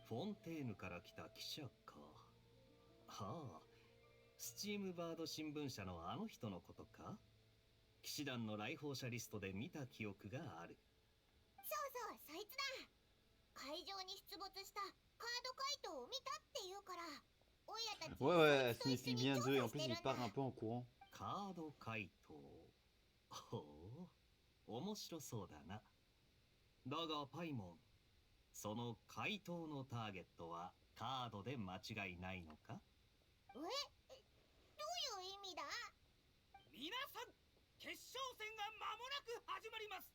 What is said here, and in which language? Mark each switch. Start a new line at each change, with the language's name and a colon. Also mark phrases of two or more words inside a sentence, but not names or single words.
Japanese: フォンテーヌから来た記者か。はあ、スチームバード新聞社のあの人のことか。騎士団の来訪者リストで見た記憶がある。そうそう、そいつだ。会場に出没したカード怪盗を見たって言うから、オイラたち
French: Ouais, ouais,
Japanese: そい
French: ça
Japanese: つと一緒
French: signifie
Japanese: に
French: bien
Japanese: 調
French: 2 et
Japanese: 査
French: en
Japanese: し
French: plus
Japanese: てる
French: il
Japanese: んだ。
French: part un peu en courant.
Japanese: カード怪盗。ほう、面白そうだな。だがパイモン、その怪盗のターゲットはカードで間違いないのか？どういう意味だ。皆さん、決勝戦が間もなく始まります。